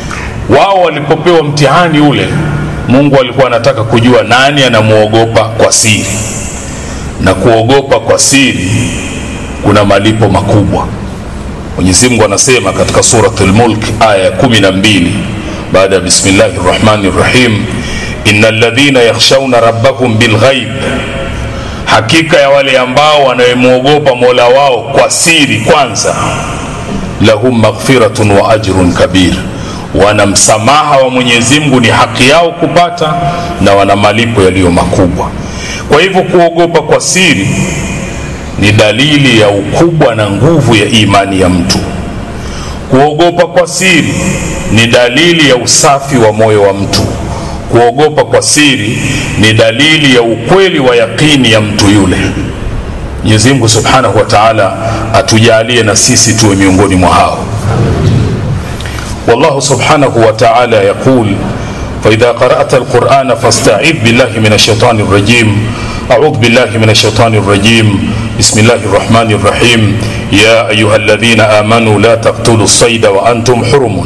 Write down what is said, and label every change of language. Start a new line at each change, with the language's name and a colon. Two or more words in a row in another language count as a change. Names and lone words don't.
Swahili: Wao walipopewa mtihani ule Mungu alikuwa anataka kujua nani anamuogopa kwa siri, na kuogopa kwa siri kuna malipo makubwa. Mwenyezi Mungu anasema katika suratul Mulk aya 12 baada ya
Arabic: بسم الله الرحمن الرحيم, إن الذين يخشون ربهم بالغيب,
Swahili: hakika ya wale ambao wanayemuogopa Mola wao kwa siri kwanza,
Arabic: لهم مغفرة وأجر كبير,
Swahili: wana msamaha wa Mwenyezi Mungu, ni haki yao kupata, na wana malipo yaliyo makubwa. Kwa hivyo kuogopa kwa siri ni dalili ya ukubwa na nguvu ya imani ya mtu. Kuogopa kwa siri ni dalili ya usafi wa moyo wa mtu. Kuogopa kwa siri ni dalili ya ukweli wa yakini ya mtu yule. Mwenyezi Mungu
Arabic: سبحانه وتعالى
Swahili: atujalie na sisi tuwe miongoni mwa hao.
Arabic: والله سبحانه وتعالى يقول, فإذا قرأت القرآن فاستعذ بالله من الشيطان الرجيم. أعوذ بالله من الشيطان الرجيم. بسم الله الرحمن الرحيم. يا أيها الذين آمنوا لا تقتلوا الصيد وأنتم حرم.